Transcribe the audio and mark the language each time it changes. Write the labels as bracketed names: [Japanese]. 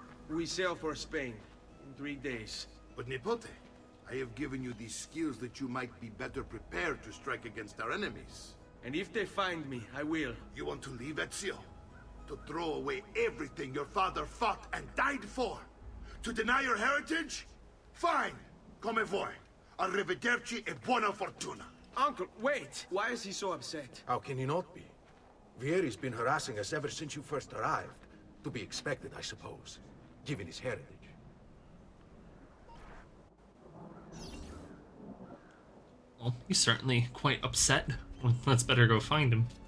[English] We sail for Spain in 3 days. But Nipote, I have given you these skills that you might be better prepared to strike against our enemies. And if they find me, I will. You want to leave Ezio? To throw away everything your father fought and died for? To deny your heritage? Fine! [Italian] Come voi. Arrivederci e buona fortuna. [English] Uncle, wait! Why is he so upset? How can he not be? Vieri's been harassing us ever since you first arrived. To be expected, I suppose, given his heritage. Well, he's certainly quite upset. Let's better go find him.